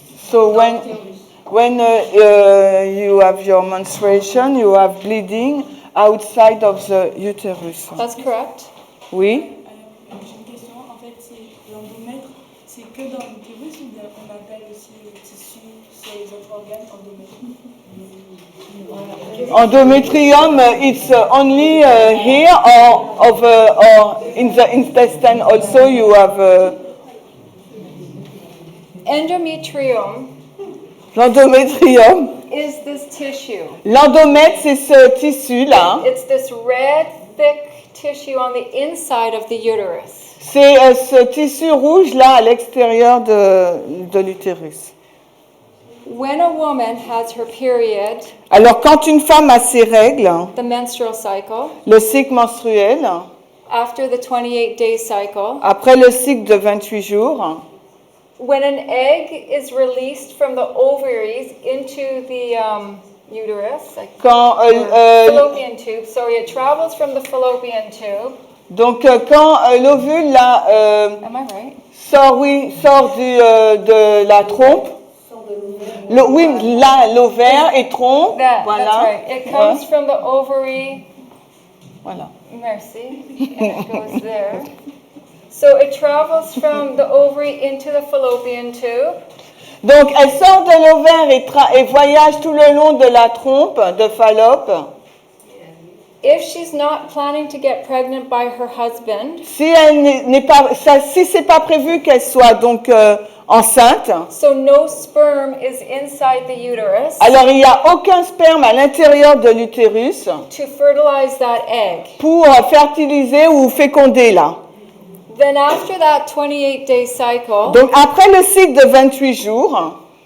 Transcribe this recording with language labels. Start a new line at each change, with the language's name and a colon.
English: So when you have your menstruation, you have bleeding outside of the uterus. that's correct.
French: Oui. J'ai une question, en fait, c'est l'endomètre, c'est que dans l'utérus ou bien on appelle aussi le tissu sur les autres organes endométrique?
English: Endometrium, it's only here or in the intestine also you have Endometrium
French: l'endométrium.
English: is this tissue.
French: L'endomètre, c'est ce tissu-là.
English: It's this red, thick tissue on the inside of the uterus.
French: C'est ce tissu rouge-là à l'extérieur de l'utérus.
English: When a woman has her period,
French: Alors, quand une femme a ses règles,
English: the menstrual cycle,
French: le cycle menstruel,
English: after the 28-day cycle,
French: après le cycle de 28 jours,
English: when an egg is released from the ovaries into the uterus, like
French: quand,
English: fallopian tube, sorry, it travels from the fallopian tube.
French: donc quand l'ovule là,
English: Am I right?
French: sort de la trompe, oui, là, l'ovaire et trompe,
English: That's
French: voilà.
English: right. It comes from the ovary.
French: Voilà. Merci.
English: And it goes there. So it travels from the ovary into the fallopian tube.
French: Donc, elle sort de l'ovaire et voyage tout le long de la trompe de Fallope.
English: If she's not planning to get pregnant by her husband,
French: Si elle n'est pas, si c'est pas prévu qu'elle soit donc enceinte,
English: so no sperm is inside the uterus
French: alors il n'y a aucun sperme à l'intérieur de l'utérus
English: to fertilize that egg.
French: pour fertiliser ou féconder là.
English: Then after that 28-day cycle,
French: Donc, après le cycle de 28 jours,